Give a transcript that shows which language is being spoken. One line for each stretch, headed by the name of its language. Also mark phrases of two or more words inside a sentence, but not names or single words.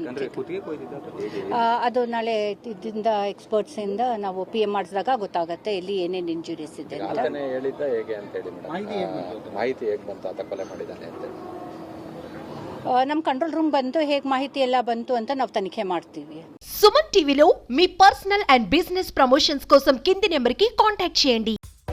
Kannada: ಅದು ನಾಳೆ ಇದರಿಂದ ಎಕ್ಸ್ಪರ್ಟ್ಸ್ ಇಂದ ನಾವು PM ಮಾಡಿಸಿದಾಗ ಗೊತ್ತಾಗುತ್ತೆ ಇಲ್ಲಿ ಏನೇನು ಇಂಜುರೀಸ್ ಇದೆ ಅಂತ. ನಮ್ಮ
English: control room
Kannada: ಬಂದು ಹೇಗೆ ಮಾಹಿತಿ ಎಲ್ಲ ಬಂತು ಅಂತ ನಾವು ತನಿಖೆ ಮಾಡ್ತೀವಿ.
Telugu: సుమన్ టీవీలో మీ
English: personal and business promotions
Telugu: కోసం కింది నెంబర్కి కాంటాక్ట్ చేయండి.